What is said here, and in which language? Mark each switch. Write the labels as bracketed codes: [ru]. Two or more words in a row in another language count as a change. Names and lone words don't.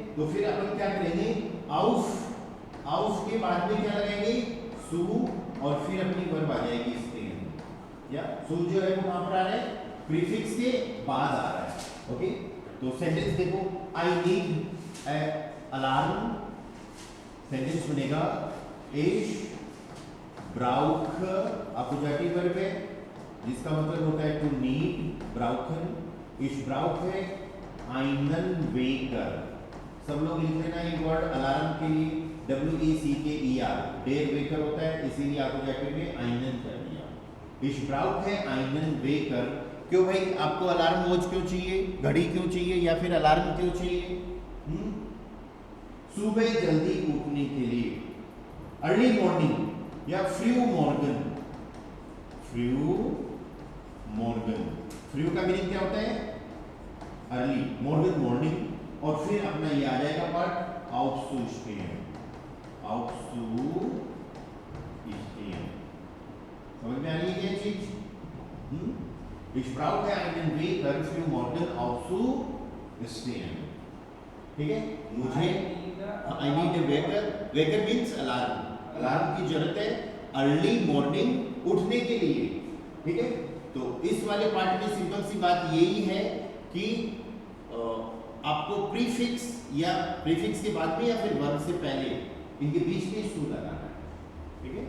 [hi] तो फिर अपन क्या करेंगे? auf के बाद में क्या लगाएंगे? सु, और फिर अपनी वर्ब आ जाएगी इसके अंदर, या सु जो है वो कहां पर आ रहा है? प्रीफिक्स के बाद आ रहा है, ओके। तो सेंटेंस देखो, [en] I need alarm, [hi] सेंटेंस बनेगा [de] ich brauche, [en] appositive verb [hi] है जिसका मतलब होता है [en] to need, [de] brauchen। ich brauche einen Wecker। [hi] सब लोग लिख लेना ये वर्ड अलार्म के लिए, WECKER, [de] der Wecker [hi] होता है, इसीलिए अपोजिटिव में einen कर दिया। [de] ich brauche einen Wecker। [hi] क्यों भाई आपको [en] alarm watch [hi] क्यों चाहिए? घड़ी क्यों चाहिए या फिर अलार्म क्यों चाहिए? सुबह जल्दी उठने के लिए, [en] early morning [hi] या [de] früh morgen. früh morgen, [hi] फ्रू का मीनिंग क्या होता है? अर्ली, मॉर्गन मॉर्निंग, और फिर अपना ये आ जाएगा पार्ट aufstehen। समझ में आ रही है क्या चीज? [de] ich brauche einen Wecker für morgen aufzustehen, [hi] ठीक है। [en] मुझे I need a wecker, wecker means alarm, [hi] अलार्म की जरूरत है [en] early morning [hi] उठने के लिए, ठीक है। तो इस वाले पार्ट में सिंपल सी बात यही है कि आपको प्रीफिक्स या प्रीफिक्स के बाद में या फिर वर्ब से पहले इनके बीच में सू लगाना है, ठीक है।